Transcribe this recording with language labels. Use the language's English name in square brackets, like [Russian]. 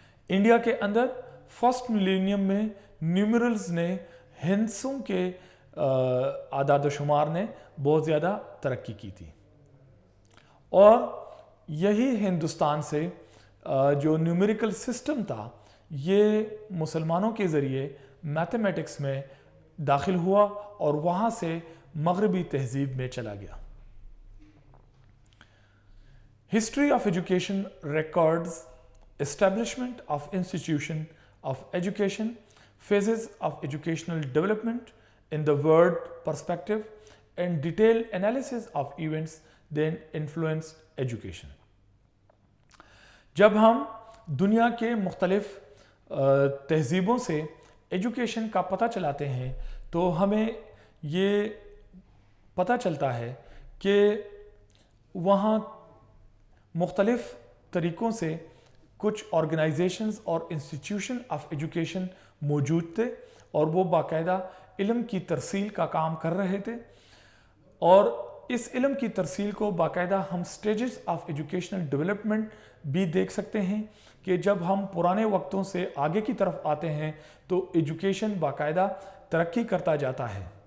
[Urdu] India کے اندر first millennium میں numerals نے ہندسوں کے اعداد و شمار نے بہت زیادہ ترقی کی تھی, اور یہی ہندوستان سے جو نیومیریکل سسٹم تھا یہ مسلمانوں کے ذریعے میتھمیٹکس میں داخل ہوا اور وہاں سے مغربی تہذیب میں چلا گیا. [English] History of education records establishment of institution of education, phases of educational development in the world perspective, and detailed analysis of events that influenced education. [Urdu] جب ہم دنیا کے مختلف تہذیبوں سے ایجوکیشن کا پتہ چلاتے ہیں تو ہمیں یہ پتہ چلتا ہے کہ وہاں مختلف طریقوں سے کچھ آرگنائزیشنز اور انسٹیٹیوشن آف ایجوکیشن موجود تھے اور وہ باقاعدہ علم کی ترسیل کا کام کر رہے تھے, اور اس علم کی ترسیل کو باقاعدہ ہم سٹیجز آف ایجوکیشنل ڈیولپمنٹ بھی دیکھ سکتے ہیں کہ جب ہم پرانے وقتوں سے آگے کی طرف آتے ہیں تو ایجوکیشن باقاعدہ ترقی کرتا جاتا ہے.